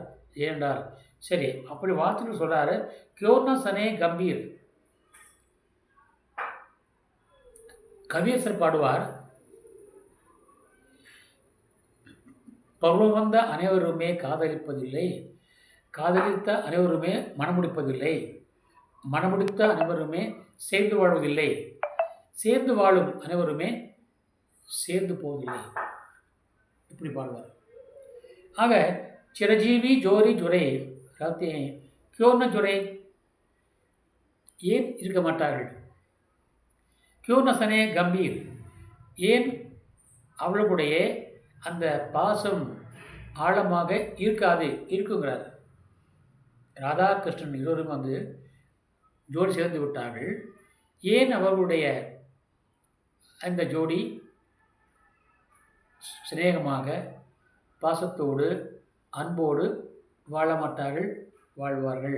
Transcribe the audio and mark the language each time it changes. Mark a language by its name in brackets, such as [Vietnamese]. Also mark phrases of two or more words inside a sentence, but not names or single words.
[Tamil] ஏனென்றால் சரி, அப்படி வாழ்த்துன்னு சொல்கிறாரு. [Hindi] क्यों न सने गंभीर, [Tamil] கவியரசர் பாடுவார், பருவம் வந்த அனைவருமே காதலிப்பதில்லை, காதலித்த அனைவருமே மனமுடிப்பதில்லை, மனமுடித்த அனைவருமே சேர்ந்து வாழ்வதில்லை, சேர்ந்து வாழும் அனைவருமே சேர்ந்து போவதில்லை. இப்படி பாடுவார். [Hindi] ஆக चिरजीवी जोरी जुड़े रहते हैं, क्यों न जुड़े, [Tamil] ஏன் இருக்க மாட்டார்கள்? [Hindi] क्यों न सने गंभीर [Tamil] ஏன் அவளுடைய அந்த பாசம் ஆழமாக இருக்காது இருக்குங்கிறார். ராதா கிருஷ்ணன் இருவரும் வந்து ஜோடி சேர்ந்து விட்டார்கள். ஏன் அவர்களுடைய அந்த ஜோடி சிநேகமாக பாசத்தோடு அன்போடு வாழ மாட்டார்கள், வாழ்வார்கள்.